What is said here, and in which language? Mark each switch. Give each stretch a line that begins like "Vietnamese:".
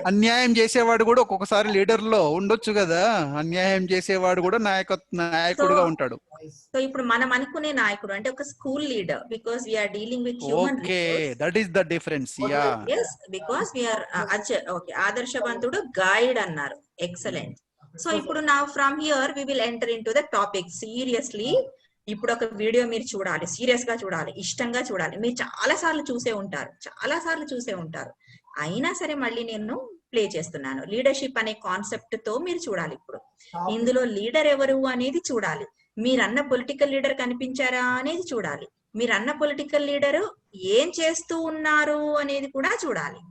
Telugu: అన్యాయం చేసేవాడు కూడా ఒక్కొక్కసారి లీడర్ లో ఉండొచ్చు కదా. అన్యాయం చేసేవాడు కూడా నాయకుడుగా ఉంటాడు. సో ఇప్పుడు మనం అనుకునే నాయకుడు అంటే ఒక school leader,
English: Because we're dealing with human okay, that is the difference. Yeah, yes, because we are okay.
Telugu: ఆదర్శవంతుడు, guide అన్నారు.
English: Excellent.
Telugu: సో ఇప్పుడు
English: now from here we will enter into the topic seriously.
Telugu: ఇప్పుడు ఒక video మీరు చూడాలి, serious గా చూడాలి, ఇష్టంగా చూడాలి. మీరు చాలా సార్లు చూసే ఉంటారు. అయినా సరే మళ్ళీ నేను ప్లే చేస్తున్నాను. లీడర్షిప్ అనే కాన్సెప్ట్ తో మీరు చూడాలి. ఇప్పుడు ఇందులో లీడర్ ఎవరు అనేది చూడాలి. మీరన్న పొలిటికల్ లీడర్ కనిపించారా అనేది చూడాలి. మీరన్న పొలిటికల్ లీడర్ ఏం చేస్తూ ఉన్నారు అనేది కూడా చూడాలి.